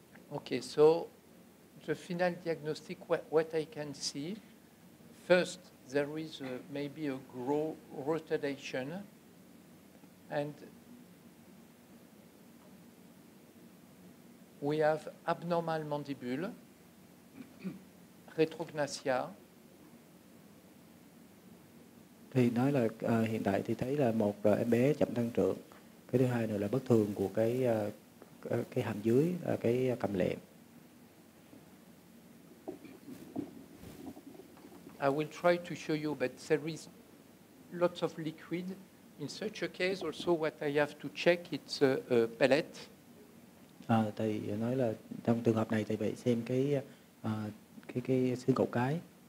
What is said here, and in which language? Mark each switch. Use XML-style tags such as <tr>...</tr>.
<en>Okay, so the final diagnostic, what I can see, first there is maybe a rotation, and we have abnormal mandibule, retrognathia.</en> <vi>Thì nói là hiện tại thì thấy là một em bé chậm tăng trưởng, cái thứ hai nữa là bất thường của cái hàm dưới, cái cầm lẹm.</vi> <en>I will try to show you, but there is lots of liquid. In such a case, also what I have to check it's a pellet.</en> <vi>Thầy nói là trong trường hợp này thầy phải xem cái xương cổ cái.</vi>